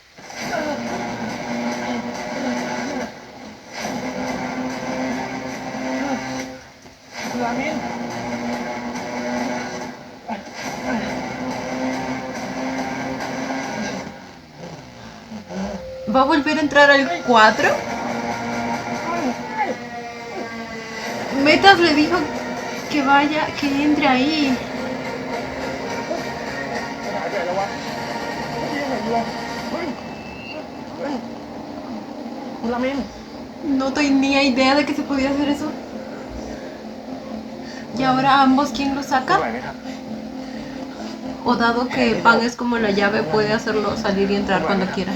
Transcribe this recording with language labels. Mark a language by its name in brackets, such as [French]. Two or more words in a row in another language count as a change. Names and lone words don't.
[Thai] คุณรามิน [Spanish] ¿Va a volver a entrar al 4? Metas le dijo que vaya, que entre ahí. [Thai] หายไปไหนแล้ววะยังไหนอยู่วะคุณรามิน [Spanish] No tenía idea de que se podía hacer eso. ¿Y ahora ambos quién lo [Thai] ไหว [Spanish] saca? [Thai] ไหมครับ [Spanish] O dado que Pan es como la llave, puede hacerlo salir y entrar cuando quiera.